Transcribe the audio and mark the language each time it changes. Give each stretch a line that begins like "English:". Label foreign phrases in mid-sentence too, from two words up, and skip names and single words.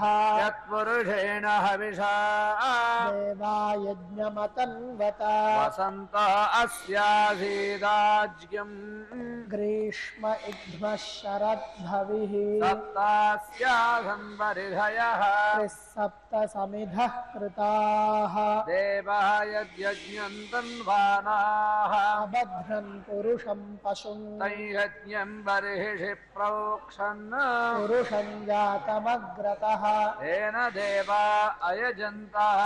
Sanskrit: యత్పురుషేణ హవిషా దేవాయజ్ఞమతన్వత వసంత అస్యాసీదాజ్యం గ్రీష్మ ఇగ్ధ్మ శరద్భవిః సప్తాస్యాసన్ పరిధయః త్రిసప్త समिधः कृताः देवः यद्यज्ञं तन्वानाः अभद्रन् पुरुषं पशुं तैयज्ञं बर्हिषि प्रोक्षन् पुरुषं जातमग्रतः तेन देवा अयजन्तः